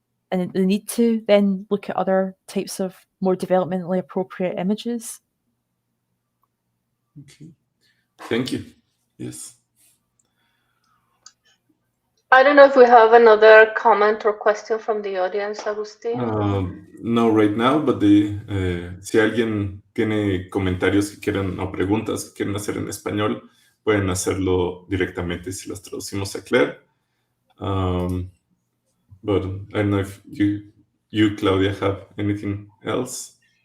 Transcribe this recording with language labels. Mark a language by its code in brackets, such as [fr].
[en] And they need to then look at other types of more developmentally appropriate images. Okay, thank you. Yes. I don't know if we have another comment or question from the audience, Agustín. No, right now, but [es] si alguien tiene comentarios que quieran o preguntas que quieren hacer en español, pueden hacerlo directamente si las traducimos a Clare. [en] But I don't know if you, Claudia, have anything else?